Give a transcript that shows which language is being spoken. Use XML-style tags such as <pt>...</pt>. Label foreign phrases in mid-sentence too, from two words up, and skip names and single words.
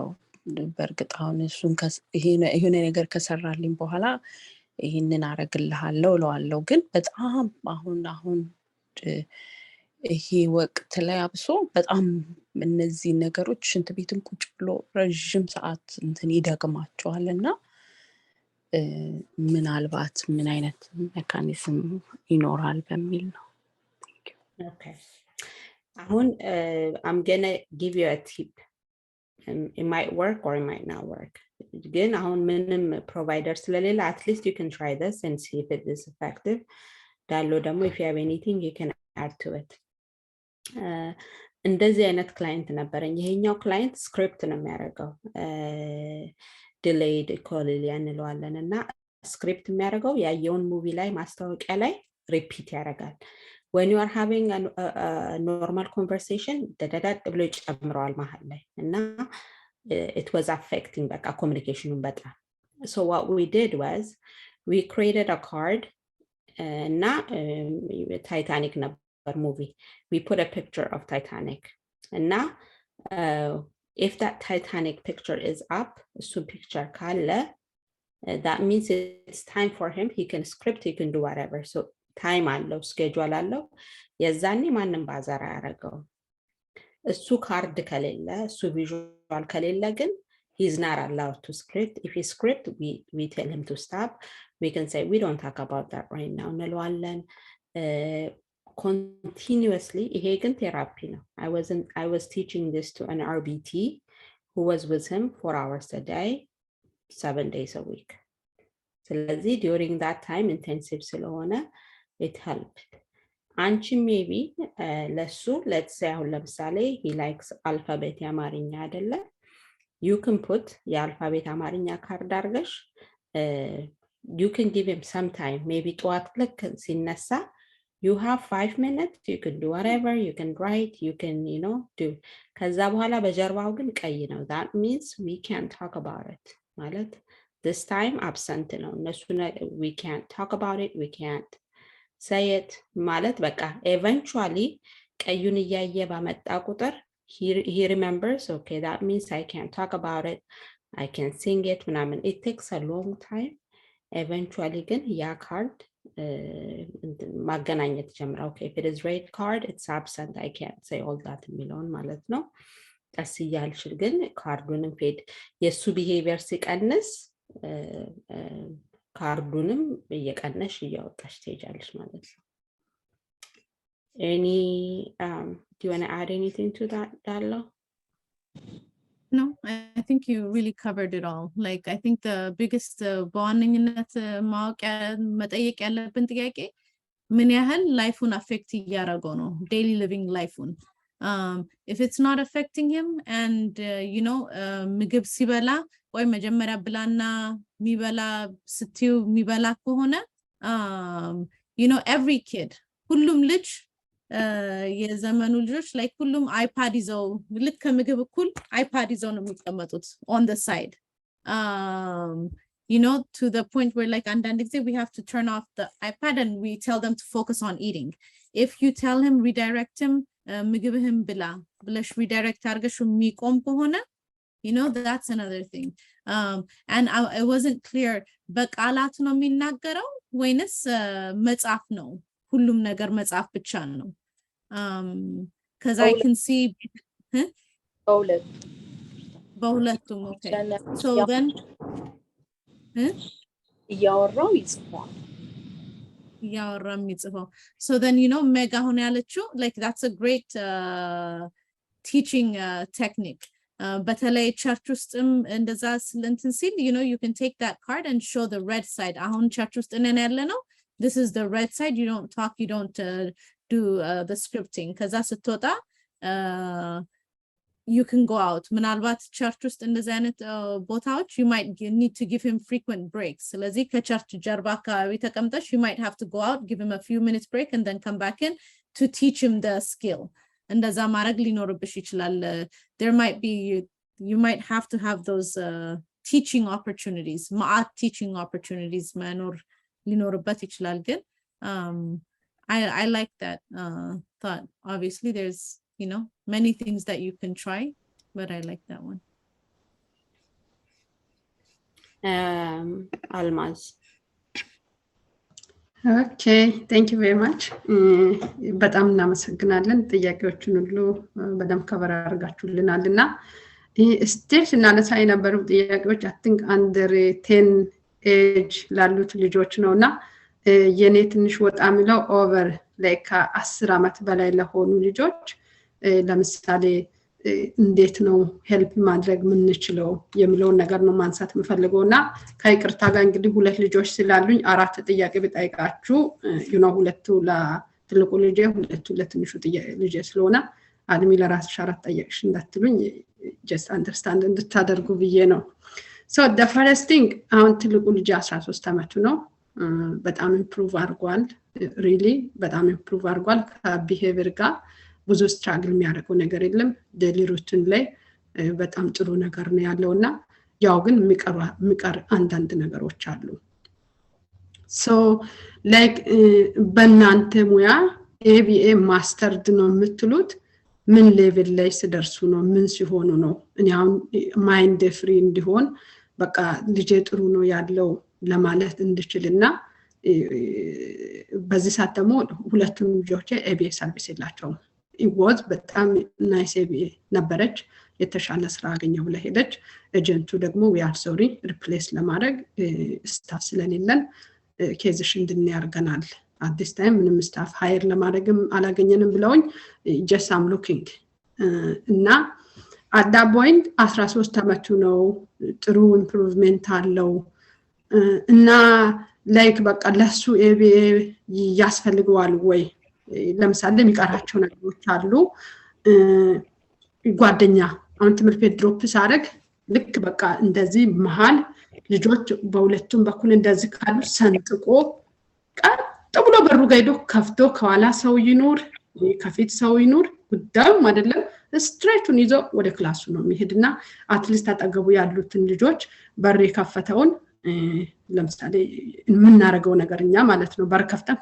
<am>በርግጥ አሁን እሱን ይሄ ነገር ከሰራልኝ በኋላ ይሄንን አረግልሃለሁ እለዋለሁ ግን በጣም አሁን ይሄ ወቅት ላይ አብሶ በጣም እነዚህ ነገሮች ሽንት ቤትን ቁጭ ብሎ ረጅም ሰዓት እንትን ይደግማቸዋልና ምናልባት ምን አይነት ሜካኒዝም ይኖራል በሚል ነው</am> <en>okay አሁን I'm gonna give you a tip. It might work or it might not work.</en> <am>ግን አሁን ምንም provider ስለሌለ</am> <en>at least you can try this and see if it is effective. ዳሎ ደግሞ if you have anything you can add to it.</en> <am>እንደዚህ አይነት ክላይንት ነበረኝ ይሄኛው ክላይንት ስክሪፕት ነው የሚያደርገው</am> <en>delayed equally</en> <am>እንለዋለን እና ስክሪፕት የሚያደርገው ያየውን ሙቪ ላይ ማስታወቂያ ላይ ሪፒት ያደርጋል</am> <en>when you are having a normal conversation</en> <am>ደዳዳድ ብሎ ይጨምረዋል መሃል ላይ እና</am> <en>it was affecting በቃ communication በጣም so what we did was we created a card</en> <am>እና Titanic ነበር</am> <en>movie we put a picture of Titanic እና if that Titanic picture is up so picture ካለ that means it's time for him he can script he can do whatever so time አለው schedule አለው</en> <am>የዛኔ ማንም ባዛራ ያረጋው እሱ ካርድ ከሌለ እሱ ቪዥዋል ከሌለ ግን</am> <en>he's not allowed to script if he script we tell him to stop we can say we don't talk about that right now እንለዋለን continuously</en> <am>ይሄ ግን ቴራፒ ነው</am> <en>I was teaching this to an RBT who was with him 4 hours a day 7 days a week ስለዚህ during that time intensive ስለሆነ it helped አንቺ maybe ለሱ let's say</en> <am>አሁን ለምሳሌ</am> <en>he likes alphabet</en> <am>የአማርኛ አይደለ</am> <en>you can put</en> <am>የአልፋቤት አማርኛ ካርድ አርገሽ</am> <en>you can give him some time maybe</en> <am>ጠዋት ልክ ሲነሳ</am> <en>you have 5 minutes, you can do whatever, you can write, you can, do.</en> <am>ከዛ በኋላ በጀርባው ግን ቀይ ነው.</am> <en>That means we can't talk about it. ማለት this time absent ነው. እነሱ we can't talk about it, we can't say it.</en> <am>ማለት በቃ</am> <en>eventually</en> <am>ቀዩን እያየ ባመጣ ቁጥር</am> <en>he remembers, okay, that means I can't talk about it, I can sing it ምናምን. It takes a long time. Eventually ግን</en> <am>ያ ካርድ ማገናኘት ጀምራ.</am> <en>Okay, if it is red card, it's absent, I can't say all that</en> <am>የሚለውን ማለት ነው. ቀስ እያልሽ ግን ካርዱንም ፌድ የሱ ቢሄቪየር ሲቀንስ ካርዱንም እየቀነሽ እያወጣሽ ትሄጃለሽ ማለት ነው.</am> <en>Do you want to add anything to that, Dalo? No, I think you really covered it all. Like, I think the biggest bonding in that</en> <am>መጠየቅ ያለብን ጥያቄ ምን ያህል ላይፉን አፌክት እያደረገው ነው,</am> <en>daily living ላይፉን. If it's not affecting him and</en> <am>ምግብ ሲበላ ወይ መጀመሪያ ብላና ሚበላ ስትዩ ሚበላ ከሆነ</am> <en>every kid</en> <am>ሁሉም ልጅ የዘመኑ ልጆች like ሁሉም አይፓድ ይዘው ልክ ከምግብ እኩል አይፓድ ይዘው ነው የሚቀመጡት</am> <en>on the side. To the point where like</en> <am>አንዳንድ ጊዜ</am> <en>we have to turn off the iPad and we tell them to focus on eating. If you tell him, redirect him,</en> <am>ምግብህን ብላ ብለሽ redirect አድርገሽ የሚቆም ከሆነ</am> <en>that's another thing. And I wasn't clear,</en> <am>በቃላት ነው የሚናገረው ወይንስ መጽሐፍ ነው? ሁሉም ነገር መጽሐፍ ብቻ ነው?</am> <en>Because I can see በሁለቱም. Okay, so then</en> <am>እያወራው ይጽፋል. ያወራም ይጽፋው.</am> <en>So then</en> <am>ሜጋ ሆነ ያለችው</am> <en>like that's a great teaching technique.</en> <am>በተለይ ቸርች ውስጥም እንደዛ እንትን ሲል</am> <en>you can take that card and show the red side.</en> <am>አሁን ቸርች ውስጥ ነን ያለነው,</am> <en>this is the red side, you don't talk, you don't do the scripting.</en> <am>ከዛ ስትወጣ</am> <en>you can go out.</en> <am>ምናልባት ቸርች ውስጥ እንደዚህ አይነት ቦታዎች</am> <en>you might need to give him frequent breaks.</en> <am>ስለዚህ ከቸርች ጀርባ አካባቢ ተቀምጠሽ</am> <en>you might have to go out, give him a few minutes break and then come back in to teach him the skill.</en> <am>እንደዛ ማድረግ ሊኖርብሽ ይችላል.</am> <en>There might be, you might have to have those teaching opportunities, ማአት teaching opportunities</en> <am>መኖር ሊኖርበት ይችላል.</am> <en>ግን I like that thought. Obviously there's many things that you can try, but I like that one. Almaz. Okay, thank you very much.</en> <am>በጣም እናመሰግናለን። ጥያቄዎችን ሁሉ በደንብ ከበር አድርጋችሁልናልና ስቲል ስናነሳ የነበሩ ጥያቄዎች</am> <en>I think under 10 age</en> <am>ላሉት ልጆች ነውና የኔ ትንሽ ወጣ የሚለው</am> <en>over like 10</en> <am>ዓመት በላይ ለሆኑ ልጆች ለምሳሌ እንዴት ነው ሄልፕ ማድረግ ምንችለው የሚለው ነገር ነው ማንሳት የምፈልገውና ከይቅርታ ጋር እንግዲህ ሁለት ልጆች ስላሉኝ አራት ጥያቄ ብጠይቃችሁ ሁለቱ ለትልቁ ልጅ ሁለቱ ለትንሹ ልጅ ስለሆነ አድሚ ለራስሽ አራት ጠየቅሽ እንዳትሉኝ</am> <en>just understand</en> <am>እንድታደርጉ ብዬ ነው.</am> <en>So the first thing,</en> <am>አሁን ትልቁ ልጅ 13 ዓመቱ ነው. በጣም ኢምፕሩቭ አድርጓል. really በጣም ኢምፕሩቭ አድርጓል። ከቢሄቪየር ጋር ብዙ ስትራግል የሚያደርገው ነገር የለም.</am> <en>daily routine</en> <am>ላይ በጣም ጥሩ ነገር ነው ያለውና ያው ግን የሚቀር አንዳንድ ነገሮች አሉ.</am> <en>so like</en> <am>በእናንተ ሙያ ABA ማስተርድ ነው የምትሉት ምን ሌቭል ላይ ሲደርሱ ነው? ምን ሲሆኑ ነው? እኔ አሁን</am> <en>mind free</en> <am>እንዲሆን በቃ ልጄ ጥሩ ነው ያለው ለማለት እንድችልና በዚህ ሰዓት ደግሞ ሁለቱም ልጆቼ</am> <en>ABA service</en> <am>የላቸውም.</am> <en>it was</en> <am>በጣም ናይስ ABA ነበረች። የተሻለ ስራ አገኘው ብለ ሄደች። ኤጀንቱ ደግሞ</am> <en>we are sorry</en> <am>ሪፕሌስ ለማድረግ ስታፍ ስለሌለን ኬዝሽ እንድንያርገናል</am> <en>at this time</en> <am>ምንም ስታፍ ሃየር ለማድረግም አላገኘንም ብለውኝ</am> <en>just I'm looking</en> <am>እና</am> <en>at that point</en> <am>13 ዓመቱ ነው። ጥሩ ኢምፕሩቭመንት አለው እና ላይክ በቃ ለሱ ABA ያስፈልገዋል ወይ? ለምሳሌ የሚቀራቸው ነገሮች አሉ። ጓደኛ አሁን ትምህርት ቤት ድሮፕ ሳደርግ ልክ በቃ እንደዚህ መሃል ልጆች በሁለቱም በኩል እንደዚህ ካሉ ሰንጥቆ ቀጥ ብሎ በሩ ጋር ሄዶ ከፍቶ ከኋላ ሰው ይኖር ከፊት ሰው ይኖር ጉዳዩም አይደለም ስትሬቱን ይዞ ወደ ክላሱ ነው የሚሄድና አትሊስት አጠገቡ ያሉትን ልጆች በር የከፈተውን ለምሳሌ የምናረገው ነገርኛ ማለት ነው በር ከፍተን</am>